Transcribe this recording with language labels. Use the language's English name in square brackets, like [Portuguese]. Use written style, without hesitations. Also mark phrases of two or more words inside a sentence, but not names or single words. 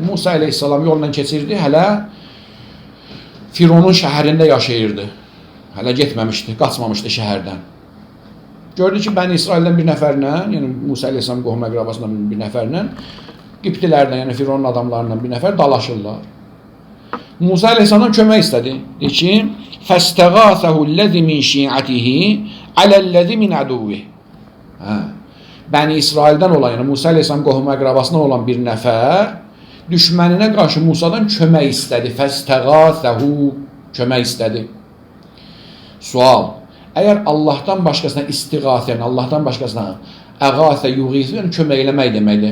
[Azerbaijani] Musa əleyhissalam yoldan keçirdi, hələ Fironun şəhərində yaşayırdı. Hələ getməmişdi, qaçmamışdı şəhərdən. Gördü ki, Bəni İsraildən bir nəfərlə, yəni Musa əleyhissalam qohum əqrabasından bir nəfərlə, Qibtilərdən, yəni Fironun adamlarından bir nəfər dalaşırlar. Musa əleyhissalam kömək istədi. Deyir ki, [Arabic] فَاسْتَغَاثَهُ الَّذِ مِنْ شِيعَتِهِ عَلَى الَّذِ مِنْ عَدُوِّهِ. [Azerbaijani] Bəni İsraildən olan, yəni Musa əleyhissalam qohum əqrabasından olan bir nəfər düşməninə qarşı Musadan kömək istədi. فَاسْتَغَاثَهُ kömək istədi. Sual, əgər Allahdan başqasına istiğasə, yəni Allahdan başqasına əğasə, yuğisə, yəni kömək eləmək deməkdir.